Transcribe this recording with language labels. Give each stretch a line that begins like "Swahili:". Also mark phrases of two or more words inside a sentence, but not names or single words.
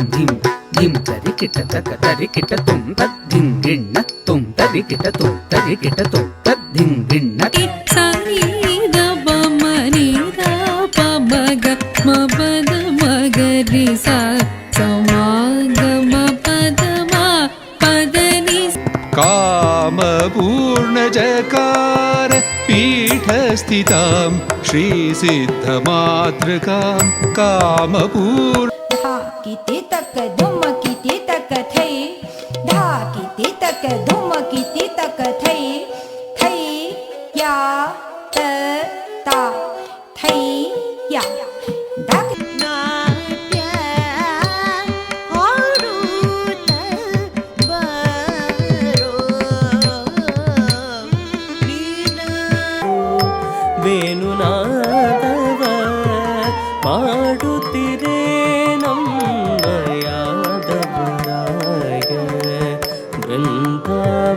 Sanskrit: धिम धिम तरी किट तक तरी किट तुम तद धिम गिण्ण तुम तरी किट तुम तरी किट तुम तद धिम गिण्ण सारी द प म नि द प म ग म प द म ग रि सा स म ग म प द म प द नि काम पूर्ण जकार पीठस्थितां श्री सिद्धमातृकां कामपूर्ण धा किती तक धुम किती तक थई धा किती तक धुम किती तक थई थई या त ता थई या धक
Kannada: ವೇಣುನಾದವ ಮಾಡುತ್ತಿರೆ ನಮ್ಮ ಯಾದವರಾಯ ಬೃಂದಾವ